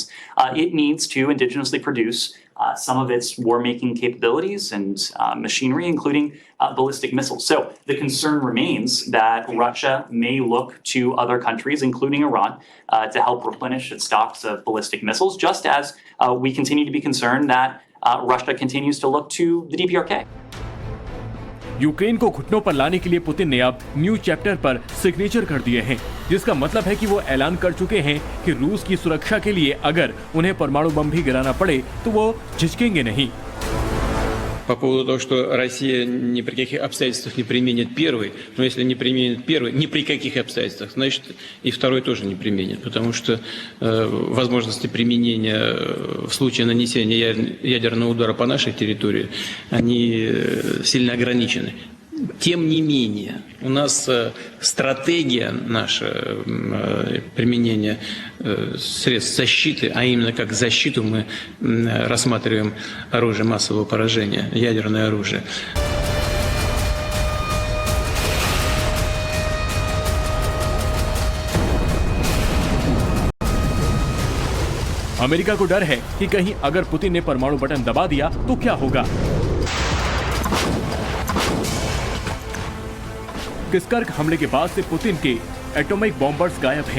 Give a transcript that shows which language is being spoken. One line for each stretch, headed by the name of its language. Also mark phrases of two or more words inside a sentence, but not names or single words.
English: It needs to indigenously produce some of its war-making capabilities and machinery, including ballistic missiles. So the concern remains that Russia may look to other countries, including Iran, to help replenish its stocks of ballistic missiles, just as we continue to be concerned that Russia continues to look to the DPRK.
Hindi: यूक्रेन को घुटनों पर लाने के लिए पुतिन ने अब
English: new chapter
Hindi: पर सिग्नेचर कर दिए हैं, जिसका मतलब है कि वो ऐलान कर चुके हैं कि रूस की सुरक्षा के लिए अगर उन्हें परमाणु बम भी गिराना पड़े तो वो झिझकेंगे नहीं।
Russian: По поводу того, что Россия ни при каких обстоятельствах не применит первый, но если не применит первый, ни при каких обстоятельствах, значит и второй тоже не применит, потому что возможности применения в случае нанесения ядерного удара по нашей территории, они сильно ограничены. Тем не менее, у нас стратегия наша применения средств защиты, а именно как защиту мы рассматриваем оружие массового поражения, ядерное оружие.
Hindi: अमेरिका को डर है कि कहीं अगर पुतिन ने परमाणु बटन दबा दिया तो क्या होगा। किस्कर्क हमले के बाद से पुतिन के
English: atomic bombers
Hindi: गायब हैं।